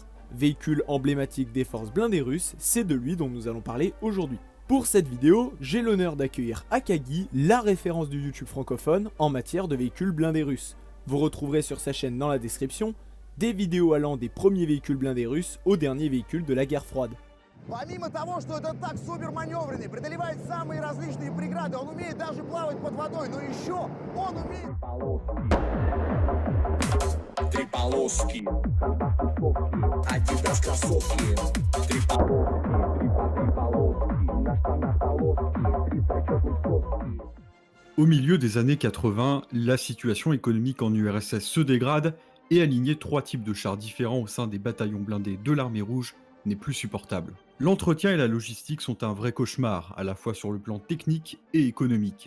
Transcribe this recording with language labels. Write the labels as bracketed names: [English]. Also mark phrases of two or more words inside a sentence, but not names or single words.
[French] Véhicule emblématique des forces blindées russes, c'est de lui dont nous allons parler aujourd'hui. Pour cette vidéo, j'ai l'honneur d'accueillir Akagi, la référence du YouTube francophone en matière de véhicules blindés russes. Vous retrouverez sur sa chaîne dans la description des vidéos allant des premiers véhicules blindés russes aux derniers véhicules de la guerre froide. [Russian] Помимо того, что этот танк супер маневренный, преодолевает самые различные преграды, он умеет даже плавать под водой, но еще он умеет... Три полоски, Adidas кроссовки, три полоски, на штанах полоски, три зачетных соски. [French] Au milieu des années 80, la situation économique en URSS se dégrade et aligner trois types de chars différents au sein des bataillons blindés de l'armée rouge n'est plus supportable. L'entretien et la logistique sont un vrai cauchemar, à la fois sur le plan technique et économique.